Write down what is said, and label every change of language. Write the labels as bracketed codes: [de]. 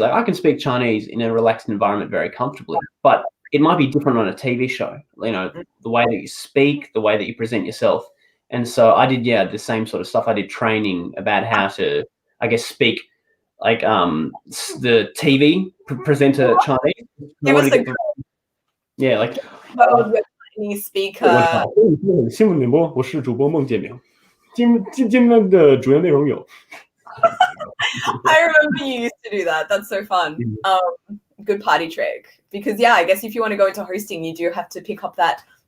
[en] Like I can speak Chinese in a relaxed environment very comfortably, but it might be different on a TV show, the way that you speak, the way that you present yourself. And so I did, the same sort of stuff. I did training about how to, I guess, speak like the TV presenter Chinese. Like Chinese speaker. [zh] 新闻联播，我是主播孟建明。今天的主要内容有。 [en] I remember you used to do that. That's so fun. Good party trick. Because I guess if you want to go into hosting, you do have to pick up that.